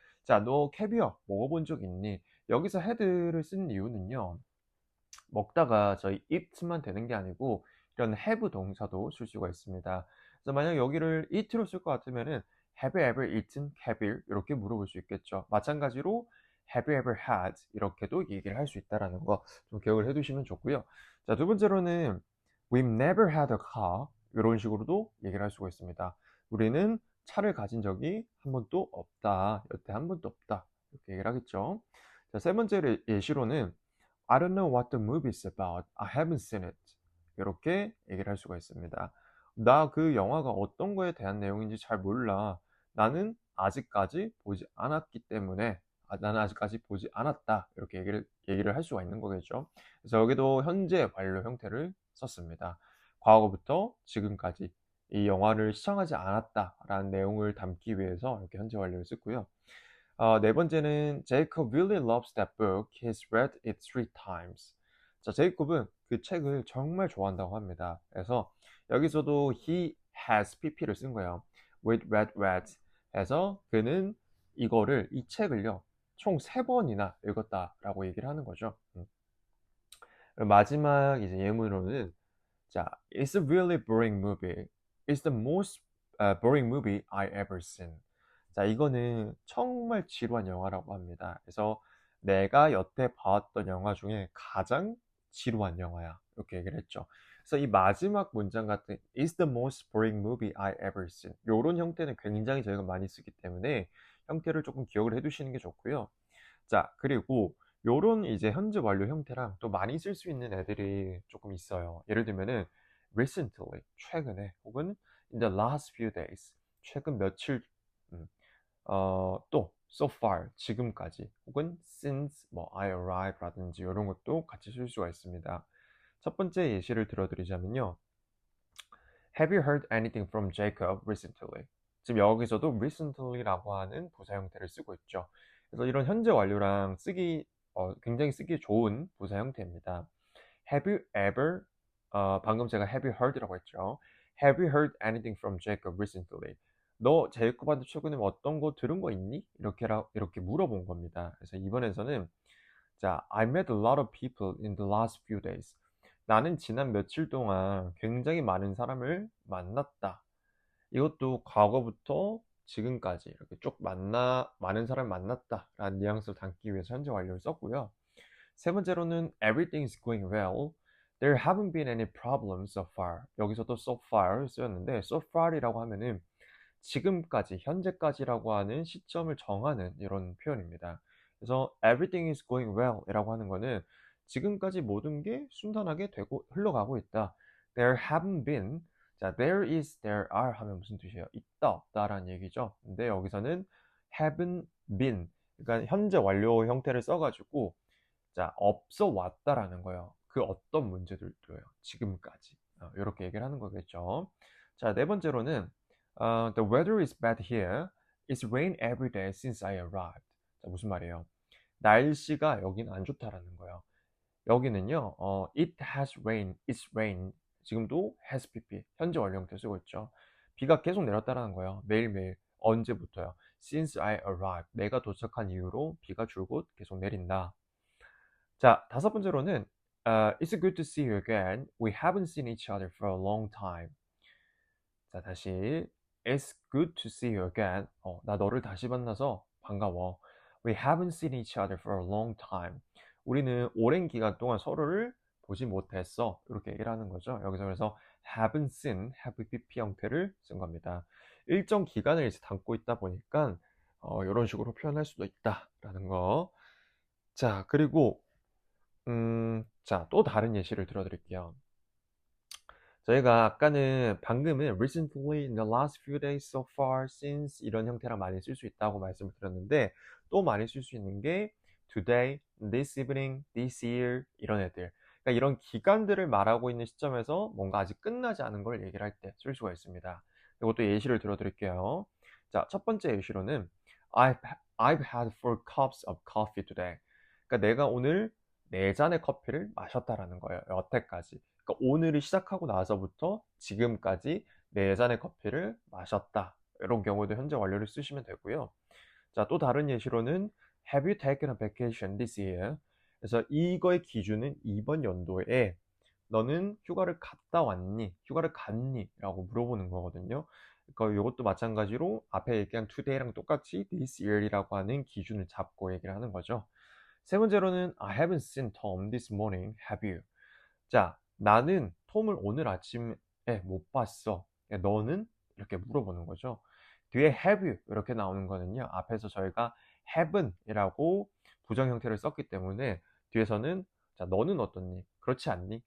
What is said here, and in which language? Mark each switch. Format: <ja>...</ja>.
<ko>자, 너 캐비어 먹어본 적 있니? 여기서 had를 쓴 이유는요. 먹다가 저희 eat만 되는 게 아니고 이런 have 동사도 쓸 수가 있습니다. 그래서 만약 여기를 eat로 쓸 것 같으면은</ko> <en>Have you ever eaten caviar?</en> <ko>이렇게 물어볼 수 있겠죠. 마찬가지로</ko> <en>Have you ever had?</en> <ko>이렇게도 얘기를 할 수 있다라는 거 좀 기억을 해두시면 좋고요. 자, 두 번째로는</ko> <en>We've never had a car.</en> <ko>이런 식으로도 얘기를 할 수가 있습니다. 우리는 차를 가진 적이 한 번도 없다. 여태 한 번도 없다. 이렇게 얘기를 하겠죠. 자, 세 번째 예시로는</ko> <en>I don't know what the movie is about. I haven't seen it.</en> <ko>이렇게 얘기를 할 수가 있습니다. 나 그 영화가 어떤 거에 대한 내용인지 잘 몰라. 나는 아직까지 보지 않았기 때문에 나는 아직까지 보지 않았다. 이렇게 얘기를 할 수가 있는 거겠죠. 그래서 여기도 현재 완료 형태를 썼습니다. 과거부터 지금까지 이 영화를 시청하지 않았다라는 내용을 담기 위해서 이렇게 현재 완료를 썼고요. 네 번째는</ko> <en>Jacob really loves that book. He's read it 3 times.</en> <ko>자, 제이콥은 그 책을 정말 좋아한다고 합니다. 그래서 여기서도 he has pp를 쓴 거예요. with read 해서 그는 이 책을요, 총 3번이나 읽었다라고 얘기를 하는 거죠. 마지막 이제 예문으로는 자,</ko> <en>It's a really boring movie. It's the most boring movie I ever seen.</en> <ko>자, 이거는 정말 지루한 영화라고 합니다. 그래서 내가 여태 봐왔던 영화 중에 가장 지루한 영화야. 이렇게 얘기를 했죠. 그래서 이 마지막 문장 같은</ko> <en>It's the most boring movie I ever seen.</en> <ko>요런 형태는 굉장히 저희가 많이 쓰기 때문에 형태를 조금 기억을 해두시는 게 좋고요. 자, 그리고 요런 이제 현재 완료 형태랑 또 많이 쓸 수 있는 애들이 조금 있어요. 예를 들면은 recently, 최근에, 혹은 in the last few days, 최근 며칠, 음, 또 so far, 지금까지, 혹은 since 뭐 I arrived라든지 이런 것도 같이 쓸 수가 있습니다. 첫 번째 예시를 들어드리자면요.</ko> <en>Have you heard anything from Jacob recently?</en> <ko>지금 여기서도 recently라고 하는 부사 형태를 쓰고 있죠. 그래서 이런 현재 완료랑 굉장히 쓰기 좋은 부사 형태입니다.</ko> <en>Have you ever,</en> <ko>방금 제가 have you heard라고 했죠.</ko> <en>Have you heard anything from Jacob recently?</en> <ko>너 제이콥한테 최근에 어떤 거 들은 거 있니? 이렇게 물어본 겁니다. 그래서 이번에서는 자,</ko> <en>I met a lot of people in the last few days.</en> <ko>나는 지난 며칠 동안 굉장히 많은 사람을 만났다. 이것도 과거부터 지금까지 이렇게 쭉 많은 사람을 만났다 라는 뉘앙스를 담기 위해서 현재 완료를 썼고요.</ko> <en>세 번째로는 everything is going well. There haven't been any problems so far.</en> <ko>여기서도 so far 쓰였는데 so far이라고 하면은 지금까지, 현재까지라고 하는 시점을 정하는 이런 표현입니다. 그래서</ko> <en>everything is going well</en> <ko>이라고 하는 거는 지금까지 모든 게 순탄하게 되고 흘러가고 있다.</ko> <en>There haven't been,</en> <ko>자, there is, there are 하면 무슨 뜻이에요? 있다, 없다라는 얘기죠. 근데 여기서는 haven't been, 그러니까 현재 완료 형태를 써가지고 자, 없어 왔다라는 거예요. 그 어떤 문제들도요. 지금까지. 이렇게 얘기를 하는 거겠죠. 자, 네 번째로는</ko> <en>The weather is bad here. It's rained every day since I arrived.</en> <ko>자, 무슨 말이에요? 날씨가 여기는 안 좋다라는 거예요. 여기는요,</ko> <en>it has rained, it's rained.</en> <ko>지금도 has pp, 현재 완료 형태 쓰고 있죠. 비가 계속 내렸다라는 거예요. 매일매일. 언제부터요?</ko> <en>Since I arrived.</en> <ko>내가 도착한 이후로 비가 줄곧 계속 내린다. 자, 다섯 번째로는</ko> <en>It's good to see you again. We haven't seen each other for a long time.</en> <ko>자, 다시</ko> <en>It's good to see you again.</en> <ko>나 너를 다시 만나서 반가워.</ko> <en>We haven't seen each other for a long time.</en> <ko>우리는 오랜 기간 동안 서로를 보지 못했어. 이렇게 얘기를 하는 거죠. 여기서 그래서 haven't seen, have pp 형태를 쓴 겁니다. 일정 기간을 이제 담고 있다 보니까 이런 식으로 표현할 수도 있다라는 거. 자, 그리고 자, 또 다른 예시를 들어드릴게요. 저희가 방금은 recently, in the last few days, so far, since 이런 형태랑 많이 쓸 수 있다고 말씀을 드렸는데 또 많이 쓸 수 있는 게 today, this evening, this year 이런 애들. 그러니까 이런 기간들을 말하고 있는 시점에서 뭔가 아직 끝나지 않은 걸 얘기를 할 때 쓸 수가 있습니다. 이것도 예시를 들어드릴게요. 자, 첫 번째 예시로는</ko> <en>I've had 4 cups of coffee today.</en> <ko>그러니까 내가 오늘 4잔의 커피를 마셨다라는 거예요. 여태까지. 그러니까 오늘이 시작하고 나서부터 지금까지 4잔의 커피를 마셨다. 이런 경우도 현재 완료를 쓰시면 되고요. 자, 또 다른 예시로는</ko> <en>Have you taken a vacation this year?</en> <ko>그래서 이거의 기준은 이번 연도에 너는 휴가를 갔다 왔니? 휴가를 갔니? 라고 물어보는 거거든요. 그러니까 이것도 마찬가지로 앞에 얘기한 today랑 똑같이 this year이라고 하는 기준을 잡고 얘기를 하는 거죠. 세 번째로는</ko> <en>I haven't seen Tom this morning. Have you?</en> <ko>자, 나는 톰을 오늘 아침에 못 봤어. 너는? 이렇게 물어보는 거죠. 뒤에 have you 이렇게 나오는 거는요. 앞에서 저희가 haven't 이라고 부정 형태를 썼기 때문에 뒤에서는 자, 너는 어떻니? 그렇지 않니?</ko>